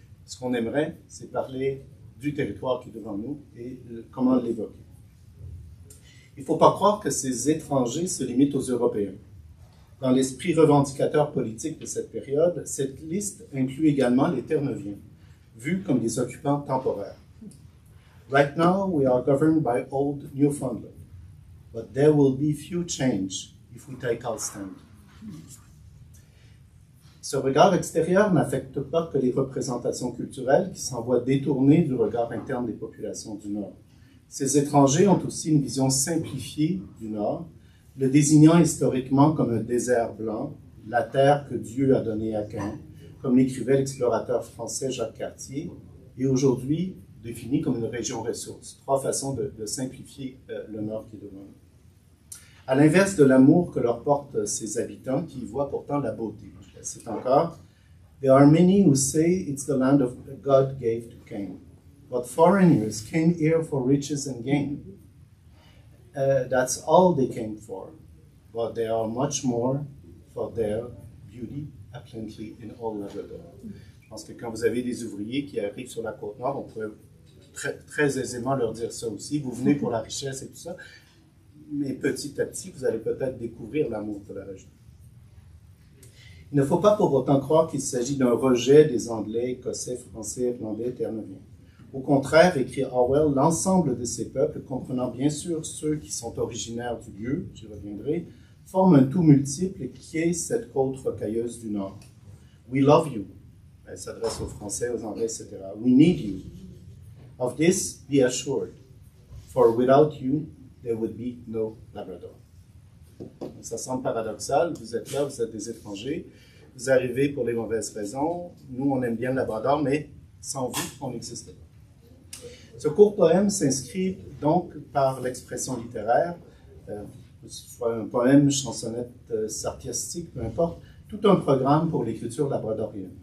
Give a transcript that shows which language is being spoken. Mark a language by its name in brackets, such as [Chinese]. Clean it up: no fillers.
[French] Ce qu'on aimerait, c'est parler du territoire qui est devant nous et comment l'évoquer. Il ne faut pas croire que ces étrangers se limitent aux Européens. Dans l'esprit revendicateur politique de cette période, cette liste inclut également les Terre-Neuviens, vus comme des occupants temporaires. [English] Right now, we are governed by old Newfoundland, but there will be few change if we take our stand. [French] Ce regard extérieur n'affecte pas que les représentations culturelles qui s'en voient détournées du regard interne des populations du Nord. Ces étrangers ont aussi une vision simplifiée du Nord, le désignant historiquement comme un désert blanc, la terre que Dieu a donnée à Caïn, comme l'écrivait l'explorateur français Jacques Cartier, est aujourd'hui définie comme une région ressource. Trois façons de simplifier le Nord qui est devant nous. À l'inverse de l'amour que leur portent ses habitants, qui y voient pourtant la beauté. C'est encore, [English] there are many who say it's the land of God gave to Cain, but foreigners came here for riches and gain. That's all they came for, but there are much more for their beauty apparently in all Labrador. [French] Je pense que quand vous avez des ouvriers qui arrivent sur la Côte-Nord, on pourrait très aisément leur dire ça aussi. Vous venez pour la richesse et tout ça, mais petit à petit, vous allez peut-être découvrir l'amour de la région. Il ne faut pas pour autant croire qu'il s'agit d'un rejet des Anglais, Écossais, Français, Irlandais, Terre-Neuviens. Au contraire, écrit Orwell, l'ensemble de ces peuples, comprenant bien sûr ceux qui sont originaires du lieu, j'y reviendrai, forment un tout multiple qui est cette côte rocailleuse du Nord. [English] We love you. [French] Elle s'adresse aux Français, aux Anglais, etc. [English] We need you. Of this, be assured. For without you, there would be no Labrador. [French] Ça semble paradoxal. Vous êtes là, vous êtes des étrangers. Vous arrivez pour les mauvaises raisons. Nous, on aime bien le Labrador, mais sans vous, on n'existe pas. Ce court poème s'inscrit donc par l'expression littéraire, que ce soit un poème, chansonnette sarcastique, peu importe, tout un programme pour l'écriture labradorienne.